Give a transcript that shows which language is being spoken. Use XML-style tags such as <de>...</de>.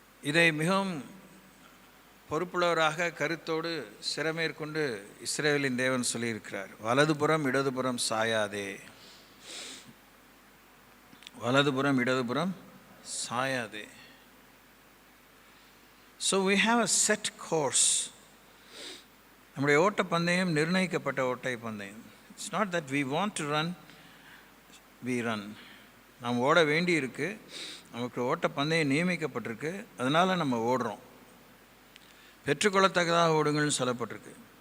<ta>இதை மிகவும் பொறுப்புள்ளவராக கருத்தோடு சிறமேற்கொண்டு இஸ்ரவேலின் தேவன் சொல்லியிருக்கிறார், வலதுபுறம் இடதுபுறம் சாயாதே, வலதுபுறம் இடதுபுறம் சாயாதே.</ta> <en>So we have a set course.</en> <ta>நம்முடைய ஓட்டப்பந்தயம் நிர்ணயிக்கப்பட்ட ஓட்டப்பந்தயம்.</ta> <en>It's not that we want to run, we run.</en> <ta>நாம் ஓட வேண்டி இருக்கு, நமக்கு ஓட்டப்பந்தயம் நியமிக்கப்பட்டிருக்கு, அதனால் நம்ம ஓடுறோம். பெற்றுக்கொள்ளத்தக்கதாக ஓடுங்கள்னு சொல்லப்பட்டிருக்கு.</ta>